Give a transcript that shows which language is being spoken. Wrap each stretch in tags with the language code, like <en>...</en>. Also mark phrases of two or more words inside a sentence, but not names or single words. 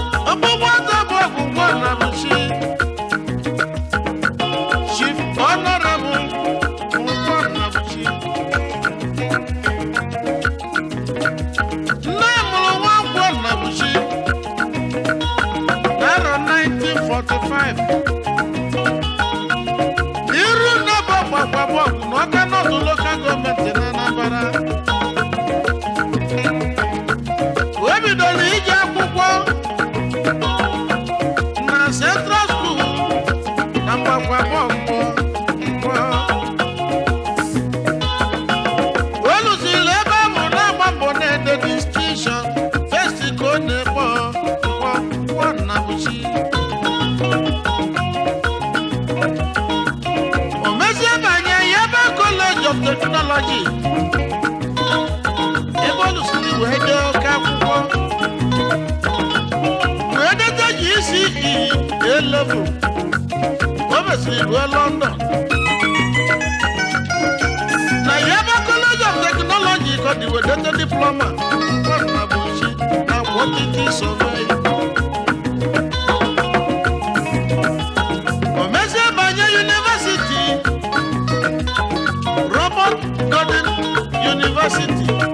<ig>Ọkpụkpụ ọtọ bụ ọgwụ nkwọ nna m chi. Chief Honorable nkwọ nna m chi. Nne mụrụ nwa nkwọ nna m chi. N'arọ nineteen forty-five. Iru nne bụ ọgbakwa bụ ọgwụ na Ọka North Local Government na Anambra. O bidoro ije akwụkwọ na Central School na Mgbakwa bụ ọgwụ. O lụsiri ebe ahụ na-agba mbọ na-ede distinction. First ka ọ na-ekpọ nkwọ, nkwọ nna m chi. O mezie banye Yaba College of Technology. Ebe ọ lụsiri wee dee oke akwụkwọ. Wee deta G C E A level. O mesịrị ruo London. Na Yaba College of Technology ka ọ dị wee deta diploma. Nkwọ nna m chi na</ig> <en>quantity survey.</en> <ig>O mezie banye university, Robert Gordon University.</ig>